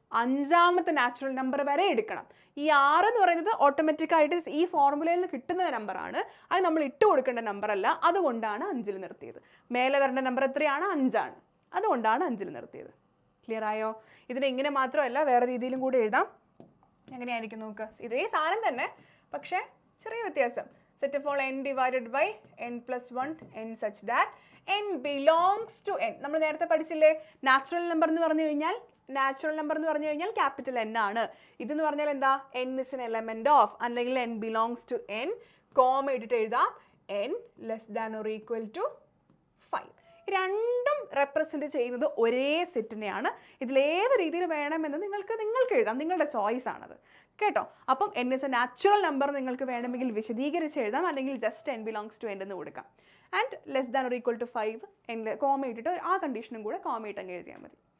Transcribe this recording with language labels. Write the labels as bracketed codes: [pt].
[ml] അഞ്ചാമത്തെ natural number വരെ എടുക്കണം. ഈ 6 എന്ന് പറയുന്നത് ഓട്ടോമാറ്റിക്കായിട്ട് ഈ ഫോർമുലയിൽ നിന്ന് കിട്ടുന്ന നമ്പറാണ്. അത് നമ്മൾ ഇട്ട് കൊടുക്കേണ്ട നമ്പർ അല്ല. അതുകൊണ്ടാണ് 5ൽ നിർത്തിയത്. മേലെ വരേണ്ട നമ്പർ എത്രയാണ്? 5 ആണ്. അതുകൊണ്ടാണ് 5ൽ നിർത്തിയത്. ക്ലിയർ ആയോ? ഇതിനെ ഇങ്ങനെ മാത്രമല്ല വേറെ രീതിയിലും കൂടി എഴുതാം. എങ്ങനെയായിരിക്കും നോക്കുക. ഇതേ സാധനം തന്നെ, പക്ഷേ ചെറിയ വ്യത്യാസം. [en] Set of all n divided by n plus 1 n such that n belongs to n. [ml] നമ്മൾ നേരത്തെ പഠിച്ചില്ലേ നാച്ചുറൽ നമ്പർ എന്ന് പറഞ്ഞു കഴിഞ്ഞാൽ ക്യാപിറ്റൽ n ആണ്. ഇതെന്ന് പറഞ്ഞാൽ എന്താ? [en] n is an element of [ml] അല്ലെങ്കിൽ [en] n belongs to n. [ml] Comma ഇട്ടിട്ട് എഴുതാം [en] n less than or equal to 5. [ml] രണ്ടും റെപ്രസെന്റ് ചെയ്യുന്നത് ഒരേ സെറ്റിനെയാണ്. ഇതിലേത് രീതിയിൽ വേണമെന്ന് നിങ്ങൾക്ക് എഴുതാം. നിങ്ങളുടെ ചോയ്സ് ആണത് കേട്ടോ. അപ്പം [en] n is a [ml] natural number നിങ്ങൾക്ക് വേണമെങ്കിൽ വിശദീകരിച്ച് എഴുതാം, അല്ലെങ്കിൽ just [en] n belongs to n [ml] എന്ന് കൊടുക്കാം. [en] and less than or equal to 5 [ml] comma ഇട്ടിട്ട് ആ കണ്ടീഷനും കൂടെ കോമ ഇട്ടങ്ങ് എഴുതിയാൽ മതി.